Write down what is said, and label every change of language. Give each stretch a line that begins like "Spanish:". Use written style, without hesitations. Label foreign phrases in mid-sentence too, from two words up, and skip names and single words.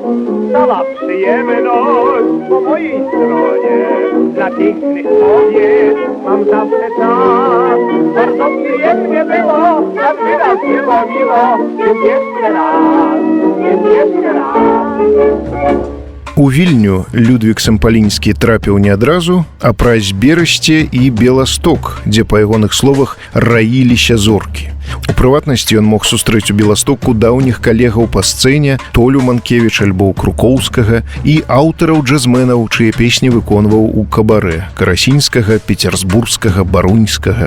Polish: Cała przyjemność po mojej stronie. Dla pięknych kobiet mam zawsze czas. Bardzo przyjemnie było, tak wyraz było miło, więc jeszcze raz, więc jeszcze raz.
Belarusian: У Вільню Людвік Сампалінскі трапіў не адразу, а праз Берасце і Беласток, дзе, па ягоных словах, раіліся зоркі. У прыватнасці ён мог сустрэць у Беластоку даўніх калегаў па сцэне Толю Манкевіч альбо Крукоўскага і аўтараў джазменаў, чые песні выконваў у кабарэ карасінскага, пецярсбургскага, баруньскага.